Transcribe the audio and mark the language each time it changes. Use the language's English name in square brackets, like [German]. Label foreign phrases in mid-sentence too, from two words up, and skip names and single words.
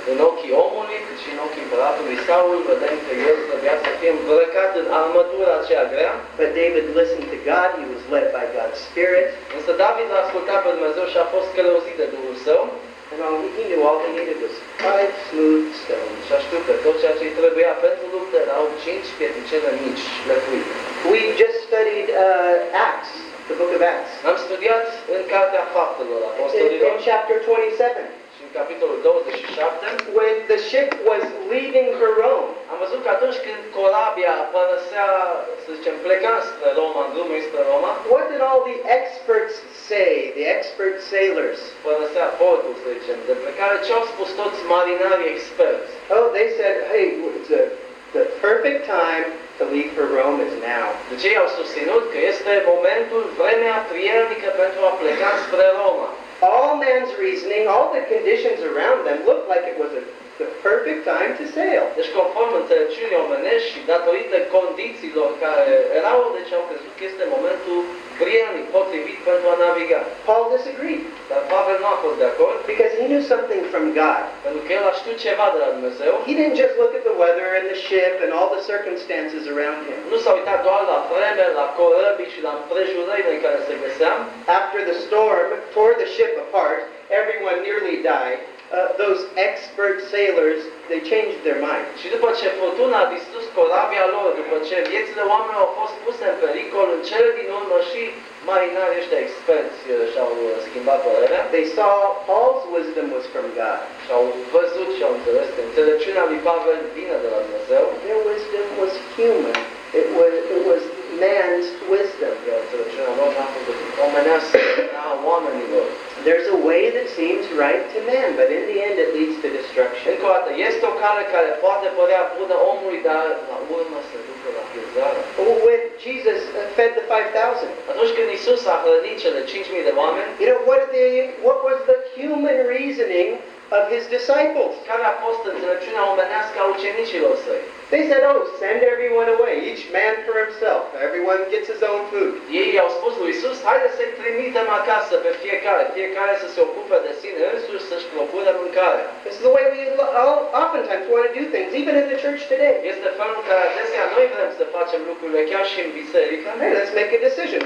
[Romanian] În ochii omului, cât și în ochii împăratului Saul, vedem că el trebuia să fie îmbrăcat în armătura aceea grea. [English] But David listened to God. He was led by God's Spirit. [Romanian] Însă David l-a ascultat pe Dumnezeu și a fost călăuzit de Duhul Său. [English] And he knew all he needed was 5 smooth stones. [Romanian] Și a știut că tot ceea ce îi trebuia pentru luptă erau 5 pietricele mici șlefuite. [English] We just studied Acts, the book of Acts. [Romanian] Am studiat în Cartea Faptelor Apostolilor [English] In chapter 27, [Romanian] și în capitolul 27 [English] when the ship was leaving for Rome, [Romanian] am văzut că atunci când corabia părăsea, să zicem, pleca spre Roma, în drumul spre Roma, [English] what did all the experts say, the expert sailors? [Romanian] părăsea portul, să zicem, de plecare, ce au spus toți marinarii experți? [English] Oh, they said, hey, the perfect time to leave for Rome is now. [Romanian] Deci ei au susținut că este momentul, vremea prielnică pentru a pleca spre Roma. [English] All man's reasoning, all the conditions around them looked like it was the perfect time to sail. [Romanian] Deci conform înțelepciunii omenești și datorită condițiilor care erau, deci au crezut că este momentul prielnic, potrivit pentru a naviga. [English] Paul disagreed [Romanian] Dar Pavel nu a fost de acord, [English] because he knew something from God. [Romanian] pentru că el a știut ceva de la Dumnezeu. [English] He didn't just look at the weather and the ship and all the circumstances around him. [Romanian] Nu s-a uitat doar la vreme, la corăbii și la împrejurările în care se găseam. [English] After the storm tore the ship apart, everyone nearly died. Those expert sailors, they changed their mind. [Romanian] Și după ce furtuna a distrus corabia lor, după ce viețile oamenilor au fost puse în pericol, în cele din urmă și marinarii ăștia experți și-au schimbat părerea. [English] They saw Paul's wisdom was from God. [Romanian] Și au văzut și au înțeles că înțelepciunea lui Pavel vine de la Dumnezeu. [English] Their wisdom was human. It was man's wisdom. [Romanian] Iar înțelepciunea lor n-a fost decât omenească, a oamenilor. [English] There's a way that seems right to man, but in the end it leads to destruction. [Romanian] Încă o dată, este o cale care poate părea bună omului, dar la urmă se duce la pierzare. [English] When Jesus fed the 5,000, [Romanian] Atunci când Iisus a hrănit cele 5.000 de oameni, [English] you know, what was the human reasoning of his disciples? [Romanian] care a fost înțelepciunea omenească a ucenicilor săi? [English] They said, oh, send everyone away, each man for himself. Everyone gets his own food. [Romanian] Ei au spus lui Iisus, haide să-i trimitem acasă pe fiecare să se ocupe de sine însuși, să-și procure mâncare. [English] This is the way we oftentimes want to do things, even in the church today. [Romanian] Este felul în care adesea noi vrem să facem lucrurile chiar și în biserică. [English] Hey, let's make a decision.